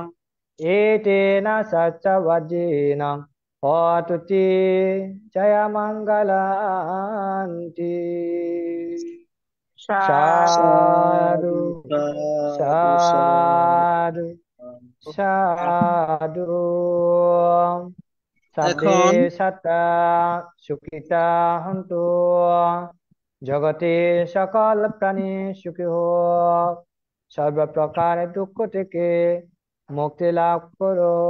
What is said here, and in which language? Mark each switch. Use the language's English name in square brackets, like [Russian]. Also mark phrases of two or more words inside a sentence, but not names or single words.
[Pali] Etena satcha vajinam hotuti jaya mangalanti. Sadhu, sadhu, sadhu. সাব্বে [Bangla] এখন [Pali] সত্তা সুখিতা হন্তু, [Bangla] জগতে সকল প্রাণী সুখী হোক, সর্বপ্রকার দুঃখ থেকে মুক্তি লাভ করো।